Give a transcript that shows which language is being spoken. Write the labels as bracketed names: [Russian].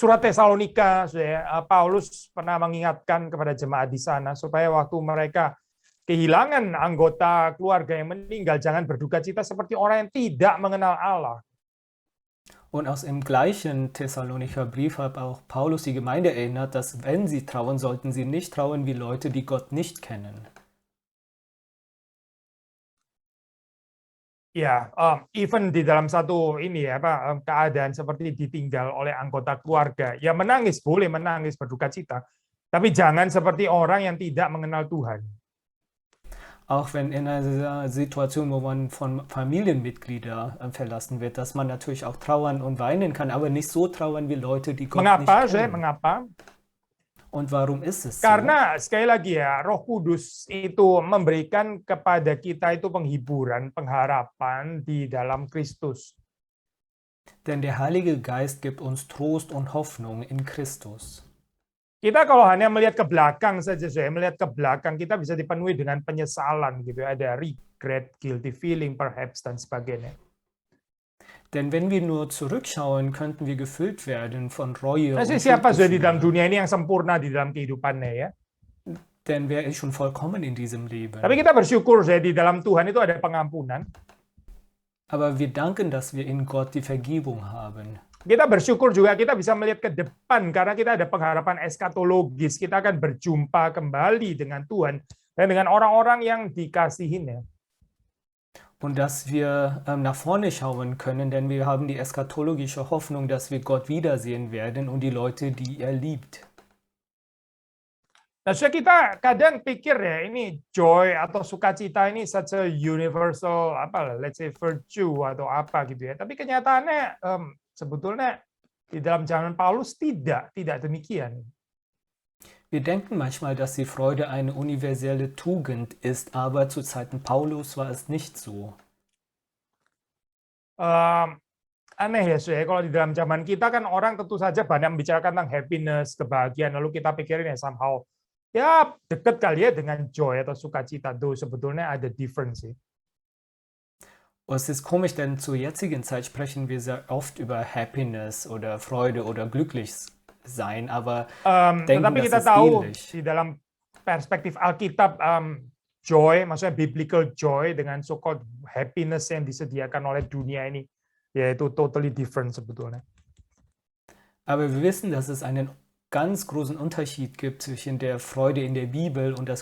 [Indonesian] surat Tesalonika, Paulus pernah mengingatkan kepada jemaat di sana supaya waktu mereka kehilangan anggota keluarga yang meninggal, jangan berduka cita seperti orang yang tidak mengenal Allah. [German] Und aus dem gleichen Thessalonicher Brief hat auch Paulus die Gemeinde erinnert, dass wenn sie trauern, sollten sie nicht trauern wie Leute, die Gott nicht kennen. [Indonesian] Ya, even di dalam satu ini ya, keadaan seperti ditinggal oleh anggota keluarga, ya menangis, boleh menangis, berduka cita, tapi jangan seperti orang yang tidak mengenal Tuhan. [German] Auch wenn in einer Situation, wo man von Familienmitgliedern verlassen wird, dass man natürlich auch trauern und weinen kann, aber nicht so trauern wie Leute, die Gott [Indonesian] Mengapa, [German] nicht kennen. [Indonesian] mengapa? [German] Und warum ist es so? [Indonesian] Karena sekali lagi ya, Roh Kudus itu memberikan kepada kita itu penghiburan, pengharapan di dalam Kristus. [German] Denn der Heilige Geist gibt uns Trost und Hoffnung in Christus. [Indonesian] Kita kalau hanya melihat ke belakang saja, melihat ke belakang, kita bisa dipenuhi dengan penyesalan gitu, ada regret, [English] guilty feeling perhaps [Indonesian] dan sebagainya. [German] Denn wenn wir nur zurückschauen, könnten wir gefüllt werden von Reue und [Indonesian] Siapa sudah di dalam dunia ini yang sempurna di dalam kehidupannya ya? [German] Denn wer ist schon vollkommen in diesem Leben? [Indonesian] Tapi kita bersyukur di dalam Tuhan itu ada pengampunan. [German] Aber wir danken, dass wir in Gott die Vergebung haben. [Indonesian] Kita bersyukur juga kita bisa melihat ke depan karena kita ada pengharapan eskatologis. Kita akan berjumpa kembali dengan Tuhan dan dengan orang-orang yang dikasihinya. [German] Und dass wir nach vorne schauen können, denn wir haben die eschatologische Hoffnung, dass wir Gott wiedersehen werden und die Leute, die er liebt. [Indonesian] Nah, so kita kadang pikir ya, ini joy atau sukacita ini [English] such a universal let's say virtue [Indonesian] atau apa gitu ya. Tapi kenyataannya sebetulnya di dalam zaman Paulus tidak demikian. [German] Wir denken manchmal, dass die Freude eine universelle Tugend ist, aber zu Zeiten Paulus war es nicht so. [Indonesian] Aneh ya, kalau di dalam zaman kita kan orang tentu saja banyak membicarakan tentang happiness, kebahagiaan, lalu kita pikirin ya somehow ya dekat kali ya dengan joy atau sukacita. Tuh sebetulnya ada difference sih. [German] Es ist komisch, denn zur jetzigen Zeit sprechen wir sehr oft über Happiness oder Freude oder Glücklichsein, aber denken, [Indonesian] tetapi kita [German] das ist [Indonesian] tahu [German] ähnlich. [Indonesian] di dalam perspektif Alkitab joy, maksudnya [English] biblical joy [Indonesian] dengan [English] so-called happiness [Indonesian] yang disediakan oleh dunia ini, yaitu [English] totally different [Indonesian] sebetulnya. [German] Aber wir wissen, dass es einen ganz großen Unterschied gibt zwischen der Freude in der Bibel und das